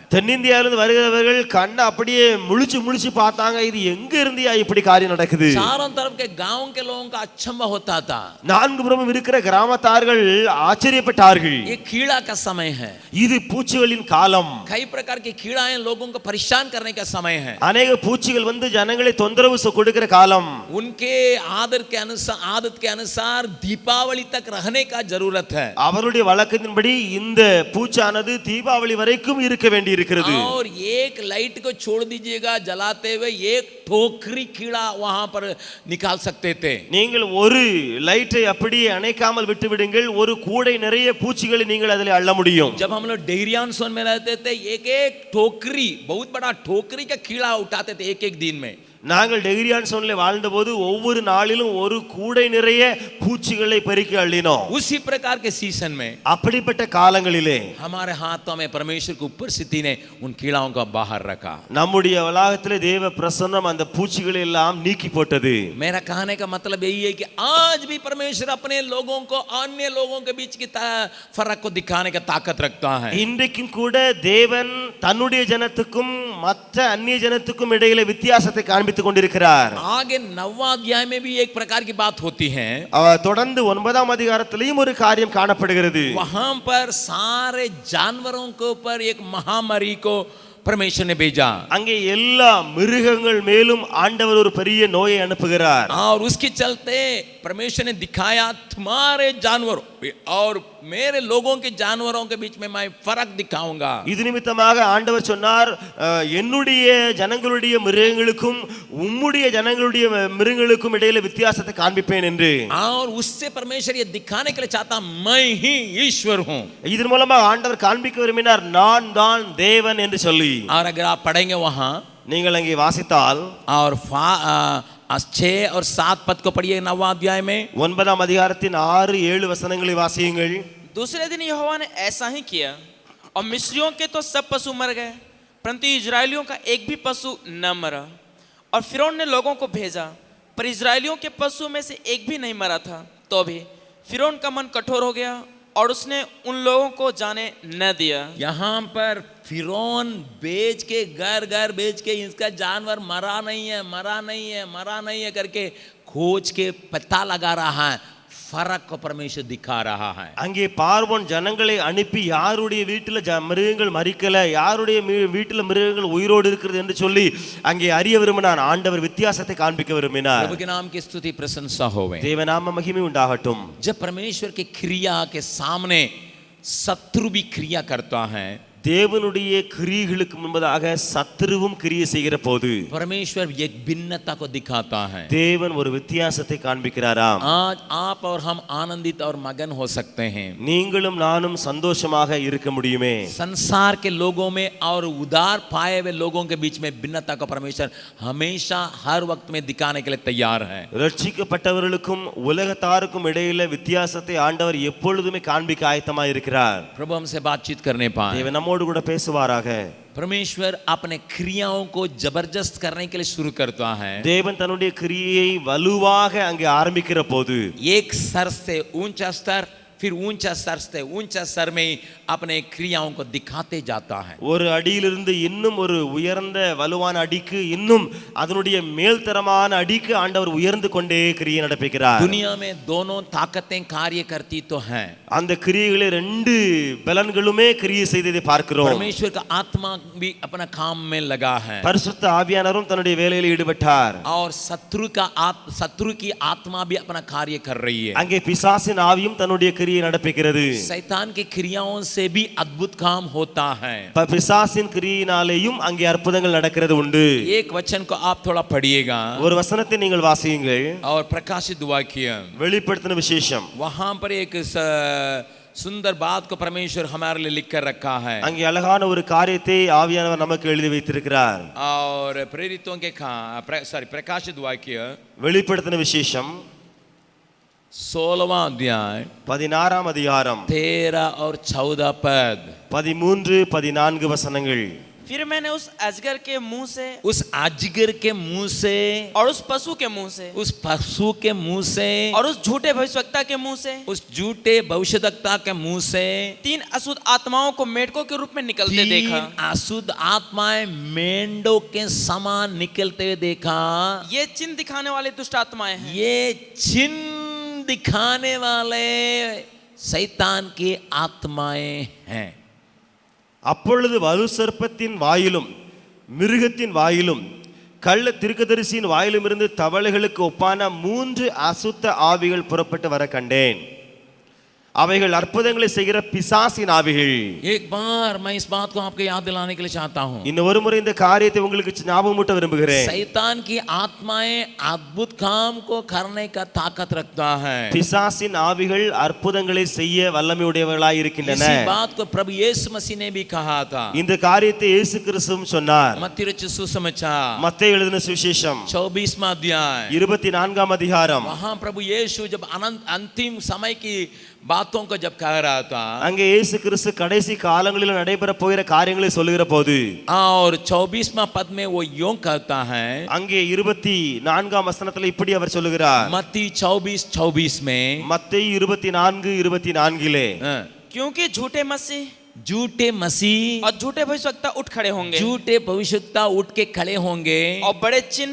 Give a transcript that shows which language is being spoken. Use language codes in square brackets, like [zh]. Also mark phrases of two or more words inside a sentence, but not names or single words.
[ta] தென்னிந்தியாவிலிருந்து வருகிறவர்கள் கண்ணை அப்படியே முழிச்சு பார்த்தாங்க, இது எங்க இருந்தியா இப்படி காரியம் நடக்குது. [hi] चारों तरफ के गांव के लोगों का अचंभा होता था. [ta] நான்கு புறமும் இருக்கிற கிராமத்தார்கள் ஆச்சரியப்பட்டார்கள். [hi] ये कीड़ा का समय है. [ta] இது பூச்சிகளின் காலம். [hi] कई प्रकार के कीड़ाएं लोगों को परेशान करने का समय है. [ta] अनेक பூச்சிகள் வந்து ஜனங்களை தொந்தரவு கொடுக்கிற காலம். [hi] उनके आदत के अनुसार दीपावली तक रहने का जरूरत है. [ta] அவருடைய வழக்கத்தின்படி இந்த பூச்சானது தீபாவளி வரைக்கும் இருக்க வேண்டி இருக்கிறது. [hi] और एक लाइट को छोड़ दीजिएगा जलाते हुए, एक ठोकरी कीड़ा वहां पर निकाल सकते थे. [ta] நீங்கள் ஒரு லைட்டை அப்படியே அணைக்காமல் விட்டு விடுங்கள், ஒரு கூடை நிறைய பூச்சிகளை நீங்கள் அதில் அள்ள முடியும். [hi] जब हम लोग डेहरियान सोन में रहते थे, एक एक ठोकरी, बहुत बड़ा ठोकरी का कीड़ा उठाते थे एक एक दिन में. [ta] நாங்கள் டெகிரியான் சோன்ல வாழ்ந்தபோது ஒவ்வொரு நாளிலும் ஒரு கூடை நிறைய பூச்சிகளை பெருக்கி அள்ளினோம். [hi] उसी प्रकार के सीजन में [ta] அப்படிப்பட்ட காலங்களிலே [hi] हमारे हाथों में परमेश्वर की उपस्थिति ने उन कीड़ाओं को बाहर रखा. [ta] நம்முடைய வளாகத்திலே தேவ பிரசன்னம் அந்த பூச்சிகளை எல்லாம் நீக்கி போட்டது. [hi] मेरा कहने का मतलब यही है कि आज भी परमेश्वर अपने लोगों को अन्य लोगों के बीच की फर्क को दिखाने का ताकत रखता है. [ta] இன்றைக்கும் கூட தேவன் தன்னுடைய ஜனத்துக்கும் மற்ற அந்நிய ஜனத்துக்கும் இடையிலே வித்தியாசத்தை காண்பித்துக் கொண்டிருக்கிறார். [hi] आगे 9वां अध्याय में भी एक प्रकार की बात होती है. [ta] தொடர்ந்து 9ஆம் அதிகாரத்திலேயும் ஒரு காரியம் காணப்படுகிறது. [hi] वहां पर सारे जानवरों के ऊपर एक महामारी को परमेश्वर ने भेजा. [ta] அங்கே எல்லா மிருகங்கள் மேலும் ஆண்டவர் ஒரு பெரிய நோயை அனுப்புகிறார். [hi] और उसके चलते परमेश्वर ने दिखाया तुम्हारे जानवरों और मेरे लोगों के जानवरों के बीच में मैं फर्क दिखाऊंगा. [ta] இது நிமித்தமாக ஆண்டவர் சொன்னார், என்னுடைய ஜனங்களுடைய மிருகங்களுக்கும் உம்முடைய ஜனங்களுடைய மிருகங்களுக்கும் இடையில வித்தியாசத்தை காண்பிப்பேன் என்று. [hi] और उससे परमेश्वर ये दिखाने के लिए चाहता मैं ही ईश्वर हूं. [ta] இதன் மூலமாக ஆண்டவர் காண்பிக்க விரும்பினார், நான் தான் தேவன் என்று சொல்லி. [hi] और अगर आप पढ़ेंगे वहां [ta] நீங்கள் अங்கே வாசித்தால் [hi] और 6 और 7 पद को पढ़िए 9वां अध्याय में. [ta] 9ஆம் அதிகாரத்தின் 6-7 வசனங்களை வாசியுங்கள். [hi] दूसरे दिन यहोवा ने ऐसा ही किया और मिस्रियों के तो सब पशु मर गए, परंतु इजरायलियों का एक भी पशु न मरा. और फिरौन ने लोगों को भेजा, पर इजरायलियों के पशु में से एक भी नहीं मरा था. तो भी फिरौन का मन कठोर हो गया और उसने उन लोगों को जाने न दिया. यहाँ पर फिरौन बेच के घर बेच के इसका जानवर मरा नहीं है करके खोज के पता लगा रहा है. फर्क को परमेश्वर दिखा रहा है. [ta] அங்கே பார்வோன் ஜனங்களை அனுப்பி யாருடைய வீட்டில் மிருகங்கள் மரிக்கல, யாருடைய வீட்டில் மிருகங்கள் உயிரோடு இருக்கிறது என்று சொல்லி அங்கே அறிய விரும்பினான். ஆண்டவர் வித்தியாசத்தை காண்பிக்க விரும்பினார். [hi] प्रभु के नाम की स्तुति प्रशंसा होवे. [ta] தேவநாம மகிமை உண்டாகட்டும். [hi] जब परमेश्वर की क्रिया के सामने शत्रु भी क्रिया करता है, [ta] தேவனுடைய கிரியைகளுக்கு முன்பதாக சத்துருவும் கிரியை செய்கிற போது [hi] परमेश्वर एक भिन्नता को दिखाता है। [ta] தேவன் ஒரு வித்தியாசத்தை காண்பிக்கிறாராம். [hi] आज आप और हम आनंदित और मगन हो सकते हैं, [ta] நீங்களும் நானும் சந்தோஷமாக இருக்க முடியுமே. [hi] संसार के लोगों में और उदार पाए हुए लोगों के बीच में भिन्नता को परमेश्वर हमेशा हर वक्त में दिखाने के लिए तैयार है। [ta] ரட்சிக்கப்பட்டவர்களுக்கும் உலகத்தாருக்கும் இடையில வித்தியாசத்தை ஆண்டவர் எப்பொழுதுமே காண்பிக்க ஆயத்தமாக இருக்கிறார். [hi] प्रभु हमसे बातचीत करने पाए, [ta] தேவன் நம்மோடு கூட பேசுவாராக. [hi] परमेश्वर अपने क्रियाओं को जबरदस्त करने के लिए शुरू करता है। [ta] தேவன் தன்னுடைய கிரியையை வலுவாக அங்கே ஆரம்பிக்கிற போது [hi] एक स्तर से ऊंचा स्तर, फिर ऊंचा स्तर से ऊंचा स्तर में अपने क्रियाओं को दिखाते जाता है। [ta] ஒரு அடியிலிருந்து இன்னும் ஒரு உயர்ந்த வலுவான அடிக்கு இன்னும் அதனுடைய மேல்தரமான அடிக்கு ஆண்டவர் உயர்ந்து கொண்டே கிரியை நடப்பிக்கிறார். [hi] दुनिया में दोनों ताकतें कार्य करती तो हैं, [ta] அந்த கிரியைகளே ரெண்டு பலன்களுமே கிரியை செய்ததை பார்க்கிறோம். [hi] परमेश्वर का आत्मा भी अपना काम में लगा है [ta] பரிசுத்த ஆவியானவரும் தன்னுடைய வேலையில் ஈடுபட்டார். [hi] और शत्रु की आत्मा भी अपना कार्य कर रही है। [ta] அங்கே பிசாசின் ஆவியும் தன்னுடைய கிரியை நடப்பிக்கிறது. [hi] शैतान की क्रियाओं से भी अद्भुत काम होता है। [ta] பிசாசின் கிரியினாலேயும் அங்கே அற்புதங்கள் நடக்கிறது உண்டு. [hi] एक वचन को आप थोड़ा पढ़िएगा [ta] ஒரு வசனத்தை நீங்கள் வாசியுங்கள். [hi] और प्रकाशित वाक्य, [ta] வெளிப்படுத்தின விசேஷம். [hi] वहां पर एक सुंदर बात को परमेश्वर हमारे लिए लिख कर रखा है। [ta] அங்கே அழகான ஒரு காரியத்தை ஆவியானவர் நமக்கு எழுதி வைத்திருக்கிறார். [hi] और प्रेरितों के प्रकाशित वाक्य [ta] வெளிப்படுத்தின விசேஷம் [hi] 16वां अध्याय [ta] 16ஆம் அதிகாரம் [hi] 13 और 14 पद। [ta] 13 14 वसनங்கள். [hi] फिर मैंने उस अजगर के मुंह से, उस अजगर के मुंह से और उस पशु के मुंह से, उस पशु के मुंह से और उस झूठे भविष्यवक्ता के मुंह से, उस झूठे भविष्यद्वक्ता के मुंह से 3 अशुद्ध आत्माओं को मेढकों के रूप में निकलते 3 देखा। अशुद्ध आत्माएं मेंढों के समान निकलते हुए देखा। ये चिन्ह दिखाने वाले दुष्ट आत्माएं हैं। ये चिन्ह दिखाने वाले शैतान की आत्माएं हैं। [ta] அப்பொழுது வலு சர்ப்பத்தின் வாயிலும் மிருகத்தின் வாயிலும் கள்ள தீர்க்கதரிசியின் வாயிலும் இருந்து தவளைகளுக்கு ஒப்பான 3 அசுத்த ஆவிகள் புறப்பட்டு வர கண்டேன். அவைகள் அற்புதங்களை செய்கிற பிசாசின் ஆவிகள். [hi] एक बार मैं इस बात को आपको याद दिलाने के लिए चाहता हूं, [ta] இன்னும் ஒரு முறை இந்த காரியத்தை உங்களுக்கு ஞாபகமூட்ட விரும்புகிறேன். [hi] शैतान की आत्माएं अद्भुत काम को करने का ताकत रखता है। [ta] பிசாசின் ஆவிகள் அற்புதங்களை செய்ய வல்லமையுடையவர்களாய் இருக்கின்றன. [hi] इसी बात को प्रभु यीशु मसीह ने भी कहा था। [ta] இந்த காரியத்தை இயேசு கிறிஸ்துவும் சொன்னார். [hi] मत्ती रचित सुसमाचार [ta] மத்தேயு எழுதின சுவிசேஷம் [hi] 24वां अध्याय [ta] 24ஆம் அதிகாரம். [hi] वहां प्रभु यीशु जब अंतिम समय की बातों को जब कह रहा था, [ta] அங்கே இயேசு கிறிஸ்து கடைசி காலங்களில் நடைபெற போகிற காரியங்களை சொல்லுகிற போது [hi] और 24वां पद में वो यूं कहता है, [ta] அங்கே 24ஆம் வசனத்துல இப்படி அவர் சொல்லுகிறார். [hi] मत्ती 24:24 में, [ta] மத்தேயு 24:24 [hi] क्योंकि झूठे मसीह झूठे मसीह और झूठे भविष्यवक्ता उठ खड़े होंगे झूठे भविष्यवक्ता उठ के खड़े होंगे और बड़े चिन्ह